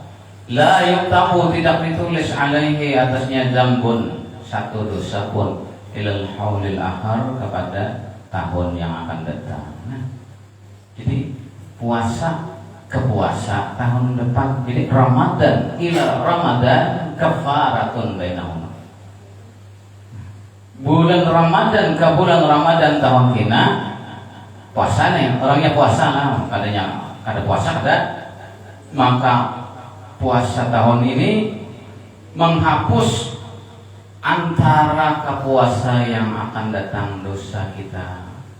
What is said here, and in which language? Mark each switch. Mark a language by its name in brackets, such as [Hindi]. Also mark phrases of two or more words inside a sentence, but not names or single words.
[Arabic] La yuktabu, [Indonesian] tidak ditulis alaihi atasnya zambun, satu dosa pun, [Arabic] ilal haulil akhar, [Indonesian] kepada tahun yang akan datang. Nah, jadi puasa ke puasa tahun depan. [Arabic] Jadi Ramadan ila Ramadan kafaratun bainahuma. [Banjar] Bulan Ramadan ke bulan Ramadan tahun kina puasa nih, orangnya puasa lah, kadanya kada puasa kada, maka puasa tahun ini menghapus antara ke puasa yang akan datang dosa kita.